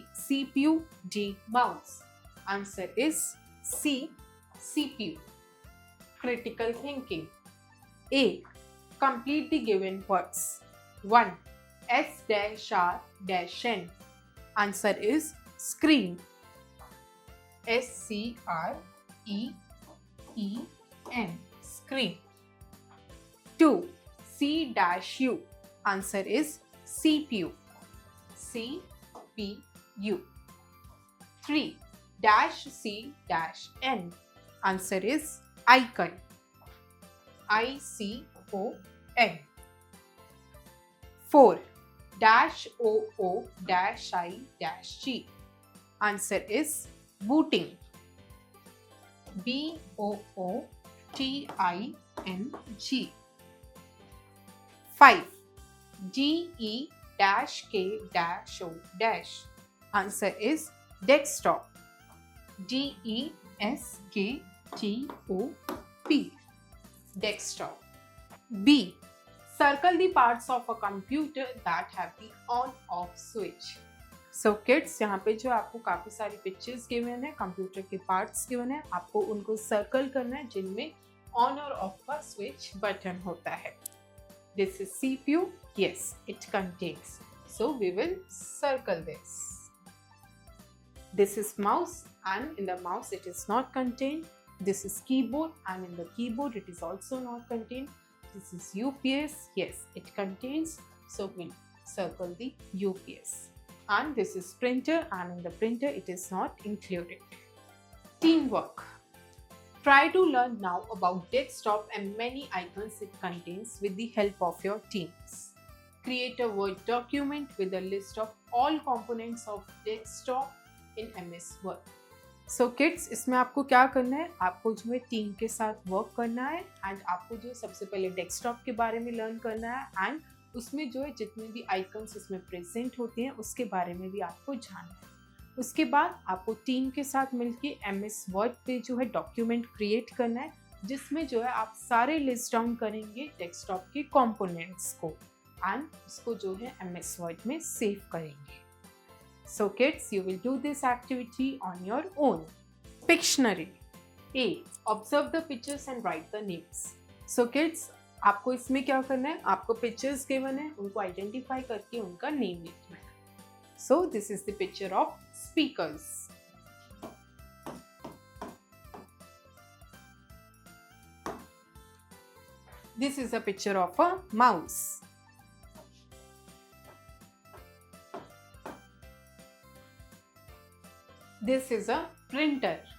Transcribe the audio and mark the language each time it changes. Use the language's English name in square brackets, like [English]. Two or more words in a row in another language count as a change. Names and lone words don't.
[English] CPU, D. Mouse. Answer is C. CPU. Critical thinking. A. Complete the given words. 1. S-R-N. Answer is screen. S-C-R-E-E-N. Screen. 2. C-U. Answer is CPU. CPU. 3. C-N. Answer is icon. I-C-O-N. 4. -O-O-I-G. Answer is booting. B-O-O-T-I-N-G. 5. D-E-K-O-. Answer is desktop. D-E-S-K-T-O-P. Desktop. B. Circle the parts of a computer that have the on-off switch. So kids, [Hindi] यहाँ पे जो आपको काफ़ी सारी [English] pictures given [Hindi] है, कंप्यूटर के [English] parts given [Hindi] है, आपको उनको सर्कल करना है जिनमें ऑन और ऑफ का [English] switch button [Hindi] होता है. [English] This is CPU. Yes, it contains. So we will circle this. This is mouse, and in the mouse it is not contained. This is keyboard, and in the keyboard it is also not contained. This is UPS. Yes, it contains. So we'll circle the UPS. And this is printer, and in the printer it is not included. Teamwork. Try to learn now about desktop and many icons it contains with the help of your teams. Create a Word document with a list of all components of desktop in MS Word. So kids, [Hindi] इसमें आपको क्या करना है, आपको जो है टीम के साथ वर्क करना है एंड आपको जो सबसे पहले डेस्कटॉप के बारे में लर्न करना है एंड उसमें जो है जितने भी आइकन्स उसमें प्रेजेंट होते हैं उसके बारे में भी आपको जानना है. उसके बाद आपको टीम के साथ मिलके MS वर्ड पे जो है [English] document create [Hindi] करना है जिसमें जो है आप सारे [English] list down [Hindi] करेंगे डेस्कटॉप के कंपोनेंट्स को एंड उसको जो है MS वर्ड में सेव करेंगे. [English] So kids, you will do this activity on your own. Pictionary. A. Observe the pictures and write the names. So kids, [Hindi] आपको इसमें क्या करना है, आपको [English] pictures given [Hindi] है, उनको आइडेंटिफाई करके उनका नेम लिखना है. [English] So this is the picture of speakers. This is a picture of a mouse. This is a printer.